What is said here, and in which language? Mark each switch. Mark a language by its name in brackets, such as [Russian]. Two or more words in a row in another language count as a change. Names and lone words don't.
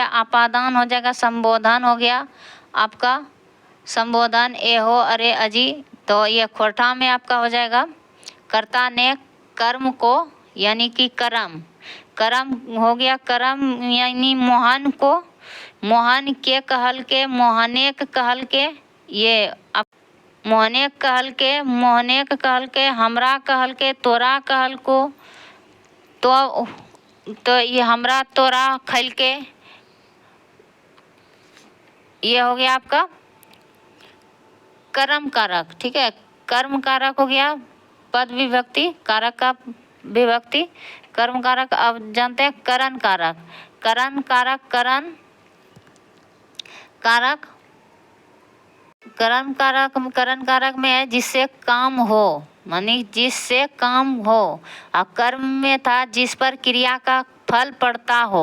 [Hindi] आपादान हो जाएगा, संबोधन हो गया आपका, संबोधन ए हो अरे अजी, तो ये खोटा में आपका हो जाएगा कर्ता ने कर्म को, यानी कि कर्म, कर्म हो गया, कर्म यानी मोहन को, [Angika] मोहन के कहलकै, मोहने के कहलकै, ये मोहने कहलकै, मोहने के कहलकै, हमरा कहलकै, तोरा कहलको, [Hindi] तो ये [Angika] हमरा तोरा खैलकै, [Hindi] ये हो गया आपका कर्म कारक। ठीक है, कर्म कारक हो गया, पद विभक्ति, कारक का विभक्ति, कर्म कारक। अब जानते हैं करण कारक, करण कारक, करण कारक, करण कारक, करण कारक में है जिससे काम हो, मानी जिससे काम हो, और कर्म में था जिस पर क्रिया का फल पड़ता हो।